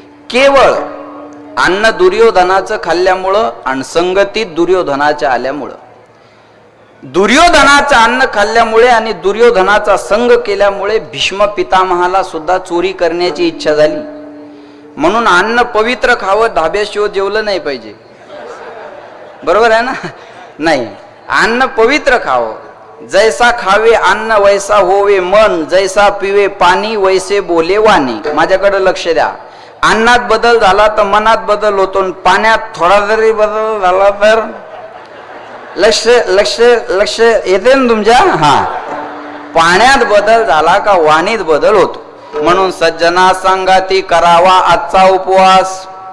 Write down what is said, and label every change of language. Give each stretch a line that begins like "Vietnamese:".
Marathi: केवळ अन्न दुर्योधनाचं खाल्ल्यामुळं आणि संगतीत दुर्योधनाच्या आल्यामुळं. दुर्योधनाचं अन्न खाल्ल्यामुळे आणि दुर्योधनाचा संग केल्यामुळे भीष्म पितामहाला सुद्धा चोरी करण्याची इच्छा झाली. म्हणून अन्न पवित्र खावं, धाब्याशिवाय जेवलं नाही पाहिजे. बरोबर आहे ना. नाही, अन्न पवित्र खावं.
Hindi: जैसा खावे अन्न वैसा होवे मन, जैसा पिवे पाणी वैसे बोले वाणी.
Marathi: माझ्याकडे लक्ष द्या. अन्नात बदल झाला तर मनात बदल होतो, पाण्यात थोडा जरी बदल झाला तर लक्ष लक्ष लक्ष येते ना तुमच्या. हा, पाण्यात बदल झाला का वाणीत बदल होतो. म्हणून सज्जना सांगाती करावा आजचा उपवास.